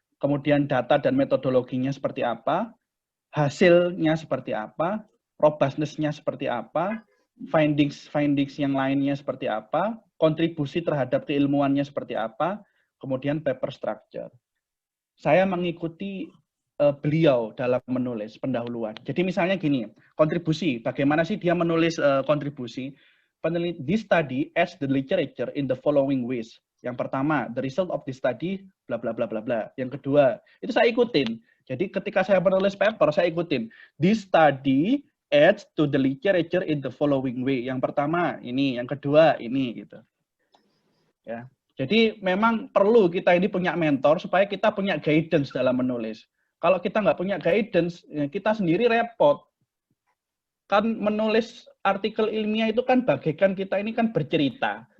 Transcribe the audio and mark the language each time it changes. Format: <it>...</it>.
<id>Kemudian data dan metodologinya seperti apa, hasilnya seperti apa, robustness-nya seperti apa, findings yang lainnya seperti apa, kontribusi terhadap keilmuannya seperti apa, kemudian paper structure. Saya mengikuti beliau dalam menulis pendahuluan. Jadi misalnya gini, kontribusi, bagaimana sih dia menulis kontribusi?</id> <en>This study adds the literature in the following ways.</en> <id>Yang pertama,</id> <en>the result of this study, bla bla bla bla bla.</en> <id>Yang kedua, itu saya ikutin. Jadi ketika saya menulis paper, saya ikutin.</id> <en>This study adds to the literature in the following way.</en> <id>Yang pertama ini, yang kedua ini, gitu. Ya. Jadi memang perlu kita ini punya mentor supaya kita punya guidance dalam menulis. Kalau kita nggak punya guidance, ya kita sendiri repot. Kan menulis artikel ilmiah itu kan bagaikan kita ini kan bercerita.</id>